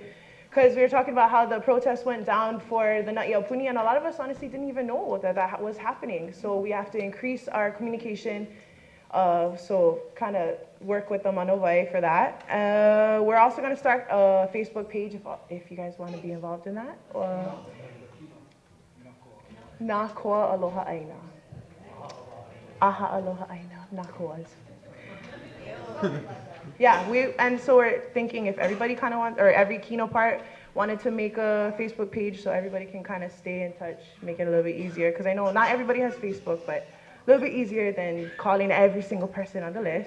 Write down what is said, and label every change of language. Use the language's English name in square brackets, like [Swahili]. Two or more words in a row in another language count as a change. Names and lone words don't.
[English] Because we were talking about how the protest went down for the Na'iaupuni, and a lot of us honestly didn't even know that was happening. So we have to increase our communication, so kind of work with the Manovai for that. We're also going to start a Facebook page if you guys want to be involved in that. [Hawaiian] Nakoa aloha aina. Aha aloha aina. Nakoas. [English] Yeah, and so we're thinking if everybody kind of wants, or every Kino part wanted to make a Facebook page so everybody can kind of stay in touch, make it a little bit easier. Because I know not everybody has Facebook, but a little bit easier than calling every single person on the list.